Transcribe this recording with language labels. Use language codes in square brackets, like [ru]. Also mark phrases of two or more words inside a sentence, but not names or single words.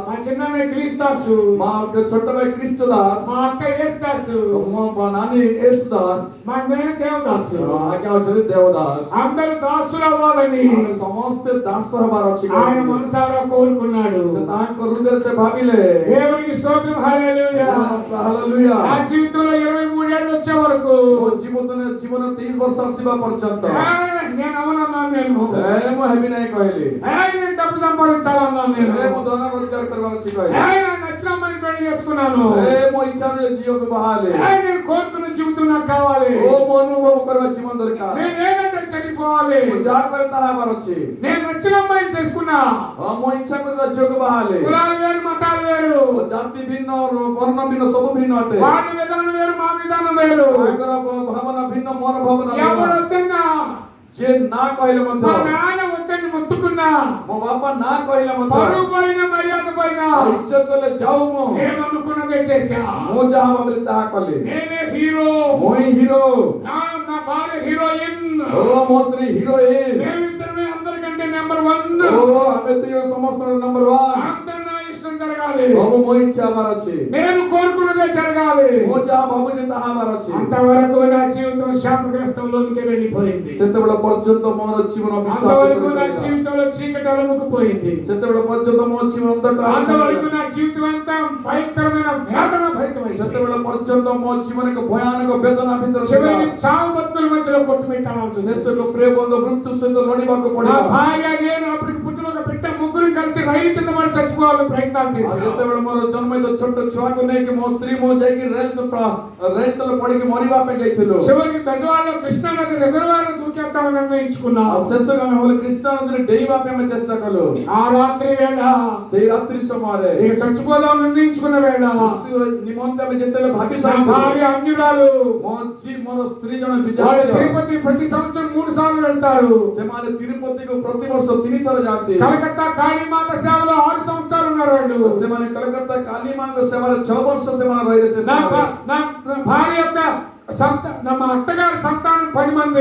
[te] మా చిన్ననే క్రీస్తాసు, [or] మా ଛୋଟ ଭାଇ ଖ୍ରୀଷ୍ଟ ଦାସ, [te] మా అక్క యేసుదాసు, [or] ମୋ ନାନୀ యేసు ଦାସ, [te] మా నేను దేవదాసు. [or] ଆଜ୍ଞା ଅଛନ୍ତି ଦେବଦାସ। [te] అందరూ దాసులు అవ్వాలని [or] ଆମେ ସମସ୍ତେ ଦାସ ହେବାର ଅଛି। [te] ఆయన మనసారా కోరుకున్నాడు. [or] ସେ ତାଙ୍କ ହୃଦୟରେ ସେ ଭାବିଲେ। [te] దేవునికి స్తోత్రం. హల్లెలూయా. [or] ହାଲେଲୁୟା। [te] నా జీవితంలో 23 ఏళ్ళు వచ్చే వరకు [or] ମୋ ଜୀବନ 30 ବର୍ଷ ଆସିବା ପର୍ଯ୍ୟନ୍ତ [te] నేను అవనన్నాను. నేను [or] ମୁଁ ହେବି ନାହିଁ କହିଲି। [te] నేను డబ్బు సంపాదించాలన్నాను. నేను [or] ମୁଁ ଧନ ରୋଜଗାର କରିବାର ଅଛି କହିଲି। [te] నాకు నచ్చిన అమ్మాయిని పెళ్లి చేసుకున్నాను. [or] ମୋ ଇଚ୍ଛାରେ ଝିଅକୁ ବାହାହେଲି। [te] నేను కోరుకున్న జీవితం నాకు కావాలి. [or] ଓ ମୋ ଅନୁଭବ କରିବା ଜୀବନ ଦରକାର। [te] నేను ఏదంటే చనిపోవాలి. [or] ମୁଁ ଯାହା କରେ ତାହା ହେବାର ଅଛି। [te] నేను నచ్చిన అమ్మాయిని చేసుకున్నా. [or] ମୋ ଇଚ୍ଛା କରିବା ଝିଅକୁ ବାହାହେଲି। [te] కులాలు వేరు, మతాలు వేరు, [or] ଜାତି ଭିନ୍ନ, ବର୍ଣ୍ଣ ଭିନ୍ନ, ସବୁ ଭିନ୍ନ ଅଟେ। [te] వాళ్ళ విధానం వేరు, మా విధానం వేరు. [or] ତାଙ୍କର ଭାବନା ଭିନ୍ନ, ମୋର ଭାବନା [te] ఎవరు [or] ଭିନ୍ନ। [te] వద్దన్నా, [or] ଯିଏ ନା କହିଲେ [te] మా [or] ମଧ୍ୟ, [te] నాన్న వద్దని మొత్తుకున్నా, [or] ମୋ ବାପା ନା କହିଲେ ମଧ୍ୟ, [te] పరువు పైన మర్యాద పైన [or] ଇଜ୍ଜତ କଲେ ଯାଉ ମୁଁ [te] నేను అనుకున్నదే చేశా. [or] ଯାହା ଭାବିଲି ତାହା କଲି। [te] నేనే హీరో, [or] ମୁଁ ହିଁ ହିରୋ, [te] నా భార్య హీరోయిన్. [or] ଓ ମୋ ସ୍ତ୍ରୀ ହିରୋଇନ, [te] మేమిద్దరమే అందరికంటే నెంబర్ 1. [or] ଓ ଆମେ ଦୁଇ ଜଣ ସମସ୍ତଙ୍କର ନମ୍ବର 1। [te] అందరి నా ఇష్టం జరగాలి, [or] ସବୁ ମୋ ଇଚ୍ଛା ହେବାର ଅଛି। [te] నేను కోరుకున్నదే జరగాలి. [or] ମୁଁ ଯାହା ଭାବୁଛି ତାହା ହେବାର ଅଛି। [te] అంతవరకు నా జీవితం శాపగ్రస్తంలోనికి వెళ్ళిపోయింది. [or] ସେତେବେଳେ ପର୍ଯ୍ୟନ୍ତ ମୋର ଜୀବନ [te] అంతవరకు నా [or] ବିଶ୍ୱାସ [te] జీవితంలో చీకటి అలుముకుపోయింది. [or] ସେତେବେଳେ పର୍ଯ୍ୟନ୍ତ ମୋ ଜୀବନ ଅନ୍ଧକାର [te] అంతవరకు నా జీవితం అంతా భయంకరమైన వేదన భరితమైంది. [or] ସେତେବେଳେ ପର୍ଯ୍ୟନ୍ତ ମୋ ଜୀବନ ଏକ ଭୟାନକ ବେଦନା ଭିତରେ [te] చివరికి [or] ଥିଲା। [te] చావు బతుకుల మధ్యలో కొట్టుమిట్టాల్సి వచ్చింది. [or] ଶେଷକୁ ପ୍ରିୟ ବନ୍ଧୁ ମୃତ୍ୟୁ ସହିତ ଲଢିବାକୁ [te] నా [or] ପଡିଲା। [te] భార్య, నేను అప్పటికి పుట్టిన ఒక బిడ్డ, ముగ్గురు కలిసి రైలు కింద పడి చచ్చిపోవాలని ప్రయత్నాలు [or] ଆଉ [te] చేశాం. [or] ଯେତେବେଳେ ମୋର ଜନ୍ମିତ ଛୋଟ ଛୁଆକୁ ନେଇକି ମୋ ସ୍ତ୍ରୀ ମୁଁ ଯାଇକି ରେଳ ତଳେ ପଡିକି ମରିବା ପାଇଁ ଯାଇଥିଲୁ। [te] చివరికి బెజవాడలో కృష్ణా నది రిజర్వాయర్ దూకేద్దామని నిర్ణయించుకున్నాం. [or] ଆଉ ଶେଷକୁ ଆମେ ହେଲେ କୃଷ୍ଣା ନଦୀରେ ଡେଇଁବା ପାଇଁ ଆମେ ଚେଷ୍ଟା କଲୁ। [te] ఆ రాత్రి వేళ, [or] ସେଇ ରାତ୍ରି ସମୟରେ [te] ఇక చచ్చిపోదాం నిర్ణయించుకున్న వేళ, [or] ମୃତ୍ୟୁ ନିମନ୍ତେ ଆମେ ଯେତେବେଳେ ଭାବି [te] నా [or] ସାରିଲୁ, [te] భార్య అన్యురాలు. [or] ମୋର ସ୍ତ୍ରୀ ଜଣେ [te] వాళ్ళు [or] ବିଜାତୀୟ। [te] తిరుపతి ప్రతి సంవత్సరం 3 సార్లు వెళ్తారు. [or] ସେମାନେ ତିରୁପତିକୁ ପ୍ରତିବର୍ଷ 3 ଥର ଯାଆନ୍ତି। [te] కలకత్తా కాళీమాత సేవలో 6 సంవత్సరాలు ఉన్నారు వాళ్ళు. [or] ସେମାନେ କଲକତ୍ତା କାଳୀ ମାଙ୍କ ସେବାରେ 6 ବର୍ଷ ସେମାନେ ରହିଲେ। ସେ [te] నా భార్య యొక్క ನಮ್ಮ అత్తగారి సంతానం 10 మంది,